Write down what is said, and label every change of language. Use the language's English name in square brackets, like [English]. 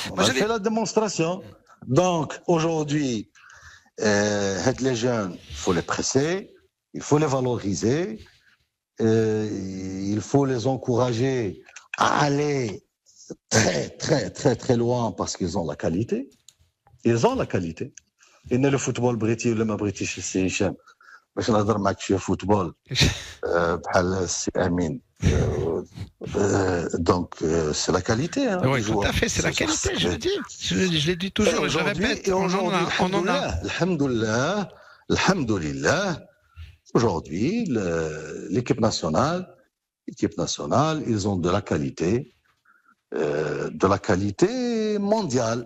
[French] On a fait la démonstration. Donc, aujourd'hui, les jeunes, il faut les presser, il faut les valoriser, il faut les encourager à aller très loin parce qu'ils ont la qualité. Ils ont la qualité. Et le football britannique, le british, c'est Hicham. [Arabic] باش نهضر معك شويه فوتبول بحال السي امين [French] donc c'est la qualité. Hein, Oui, tout à fait, c'est la qualité, je le dis. Je l'ai dit toujours et je le répète. On en a. Alhamdoulilah, aujourd'hui, l'équipe nationale, ils ont de la qualité mondiale.